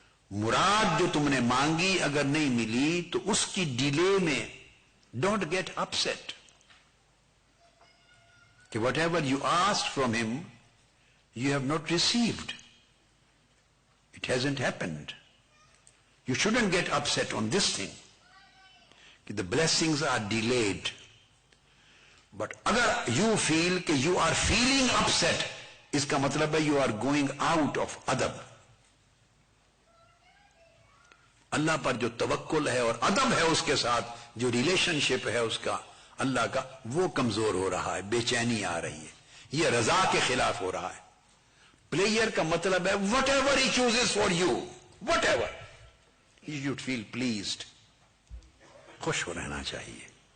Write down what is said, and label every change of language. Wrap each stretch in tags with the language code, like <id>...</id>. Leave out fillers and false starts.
<ur>مراد جو تم نے مانگی اگر نہیں ملی تو اس کی ڈیلے میں</ur> <en>don't get upset</en> <ur>کہ</ur> <en>Whatever you asked from ہم you have not received. It hasn't happened. You shouldn't get upset on this thing. The blessings are delayed. But agar you feel کہ you are feeling upset,</en> <ur>اس کا مطلب ہے</ur> <en>you are going out of ادب.</en> <ur>اللہ پر جو توکل ہے اور ادب ہے اس کے ساتھ، جو ریلیشن شپ ہے اس کا اللہ کا، وہ کمزور ہو رہا ہے، بے چینی آ رہی ہے، یہ رضا کے خلاف ہو رہا ہے. پلیئر کا مطلب ہے</ur> <en>whatever he chooses for you, whatever you should feel pleased,</en> <ur>خوش ہو رہنا چاہیے.</ur>